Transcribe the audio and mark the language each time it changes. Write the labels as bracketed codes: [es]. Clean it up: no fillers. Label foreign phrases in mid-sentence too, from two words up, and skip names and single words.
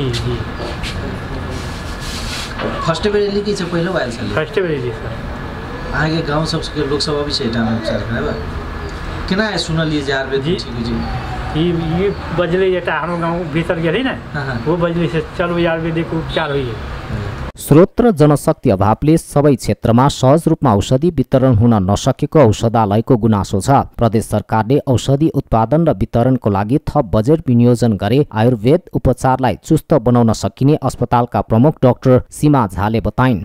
[mai] जी जी। फर्स्ट बेर लिखी छै पहिलो आयल छले? फर्स्ट बेर लिखी सर। आगे गांव सबके लोग सब अभी छै एठाम उपचार करबा? केना सुनलिए जे आयुर्वेद ठीक होइ छै? ये बजले जेटा हम गांव भीतर गेली ना, वो बजले से चलो आयुर्वेदिक उपचार होइए। [ne] स्रोत र जनशक्ति अभावले सबै क्षेत्रमा सहज रूपमा औषधि वितरण हुन नसकेको औषधालयको गुनासो छ। प्रदेश सरकारले औषधि उत्पादन र वितरणको लागि थप बजेट विनियोजन गरे आयुर्वेद उपचारलाई चुस्त बनाउन सकिने अस्पतालका प्रमुख डाक्टर सीमा झाले बताइन्।